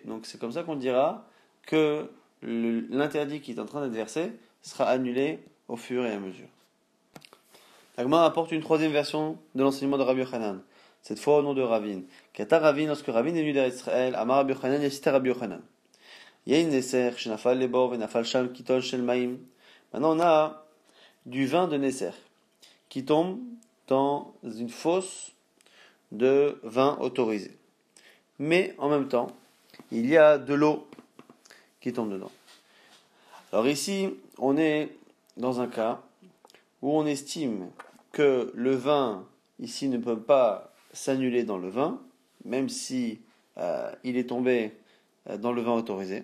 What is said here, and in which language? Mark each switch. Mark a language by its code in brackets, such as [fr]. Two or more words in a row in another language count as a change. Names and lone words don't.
[fr] Donc c'est comme ça qu'on dira que l'interdit qui est en train d'être versé sera annulé au fur et à mesure. L'Agma apporte une troisième version de l'enseignement de Rabbi Yochanan. Cette fois au nom de Ravin. Kata Ravin, lorsque Ravin est venu d'Israël, Amar Rabbi Yochanan, il a cité Rabbi Yochanan. [he] יין נסך שנפל לבור ונפל שם קיתון של מים. [fr] Maintenant on a du vin de Neser qui tombe dans une fosse de vin autorisé. Mais en même temps, il y a de l'eau qui tombe dedans. Alors ici, on est dans un cas où on estime que le vin ici ne peut pas s'annuler dans le vin, même si il est tombé dans le vin autorisé.